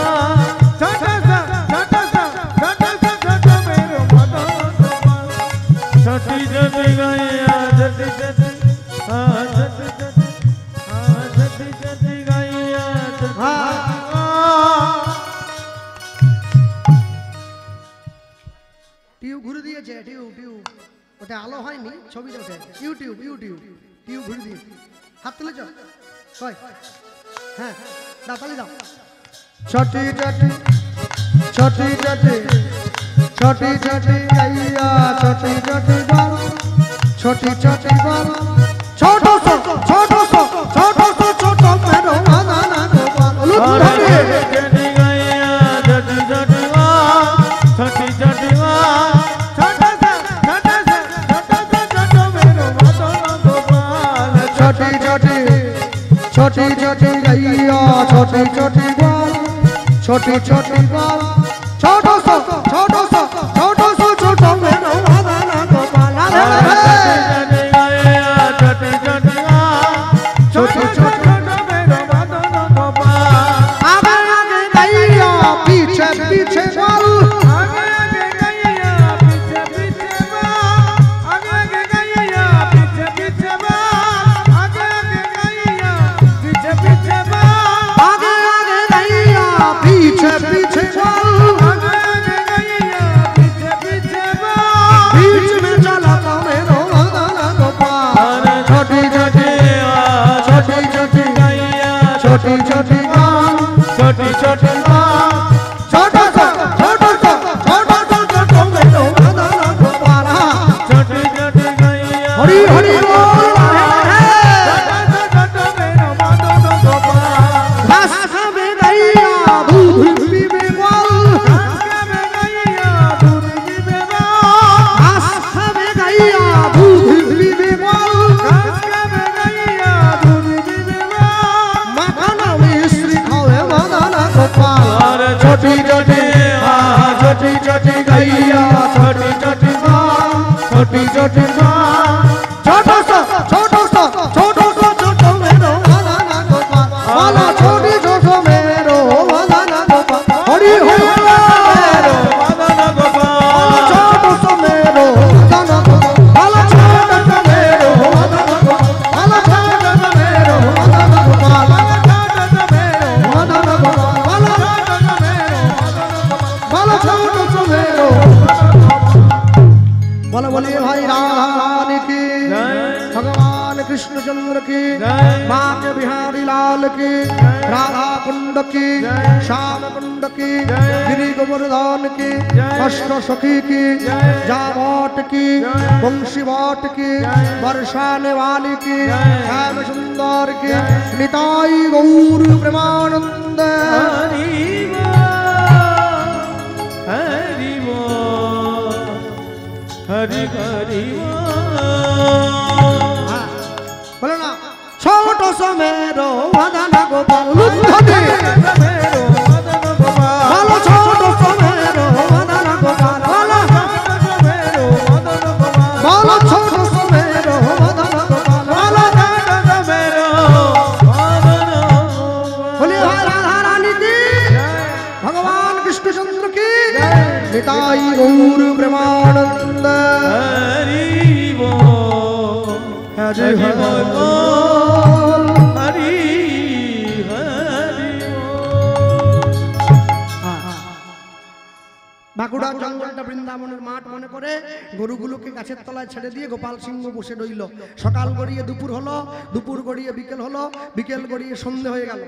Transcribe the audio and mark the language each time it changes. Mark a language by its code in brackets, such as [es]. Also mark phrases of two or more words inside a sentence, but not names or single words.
[bra] मेरो मदन गोपाल छोटी छोटी गैया छोटी छोटी छोटी छोटी गैया [bn] টিউব ঘুরে দিয়েছে টিউব টিউব ওটা আলো হয়নি ছবিতে ওঠে ইউটিউব ইউটিউব টিউব ঘুরে দিয়েছে হাত তুলে চল কই হ্যাঁ দাও তালি দাও [bra] छोटी छोटी छोटी छोटी छोटी छोटी गैया छोटी छोटी बाल छोटी छोटी बाल छोटो सो छोटो सो छोटो सो छोटो मेरो मदन गोपाल लुत्थनी छोटी गैया छोटी छोटी छोटी छोटी छोटा मेरो मदन गोपाल छोटी छोटी छोटी छोटी गैया छोटी छोटी बाल छोटी छोटी बाल छोटो सो छोटो सो छोटो सो छोटो मेरो मदन गोपाल छोटी गैया छोटी छोटी छोटी छोटी मेरो मदन गोपाल आगे आगे गैया पीछे पीछे बाल आगे आगे गैया पीछे पीछे आगे आगे गैया पीछे पीछे आगे आगे गैया पीछे पीछे आगे आगे गैया पीछे पीछे बाल आगे आगे गैया पीछे पीछे बीच में चला था मेरो मदन गोपाल छोटी छोटी छोटी छोटी गैया छोटी छोटी बाल छोटी छोटी छोटो सो छोटो सो छोटो सो छोटो मेरो मदन गोपाल छोटी छोटी गैया हरि हरि बोल छोटा मेरो मदन गोपाल घास खावे गैया दूध पीवे ग्वाल दूध पीवे घास खावे गैया दूध पीवे ग्वाल दूध पीवे मखन मिश्री खावे मदन गोपाल छोटी छोटी छोटी छोटी गैया छोटी छोटी छोटी छोटी छोटो सो छोटो सो छोटो सो छोटो मेरो मदन गोपाल बोलो छोटी छोटो मेरो मदन गोपाल हरि हरि मेरो मदन गोपाल छोटो सो मेरो मदन गोपाल छोटो सो मेरो मदन गोपाल छोटो सो मेरो मदन गोपाल मदन गोपाल बोलो छोटो सो मेरो [hi] बोलो बोलिए भाई रानी की भगवान कृष्णचंद्र की माँ के बिहारी लाल की राधा कुंड की श्याम कुंड की गिरी गोवर्धन की अष्ट सखी की जावट की वंशी वाट की बरसाने वाली की श्याम सुंदर की निताई गौर प्रेमानंद [bra] हरि हरि हरि बोलो ना छोटो सो मेरो मदन गोपाल लुत्थनी मेरो मदन गोपाल बोलो छोटो सो मेरो मदन गोपाल मेरो मदन गोपाल बोलो छोटो सो मेरो मदन गोपाल मेरो मदन [hi] बोलिए भाई राधा रानी की भगवान कृष्णचंद्र की निताई गौर प्रेमानंद [bra] हरि हरि बोल बोल हरि हरि [bn] বাঁকুড়ার জঙ্গলটা বৃন্দাবনের মাঠ মনে করে গরুগুলোকে গাছের তলায় ছেড়ে দিয়ে গোপাল সিংহ বসে রইল। সকাল গড়িয়ে দুপুর হলো, দুপুর গড়িয়ে বিকেল হলো, বিকেল গড়িয়ে সন্ধে হয়ে গেল।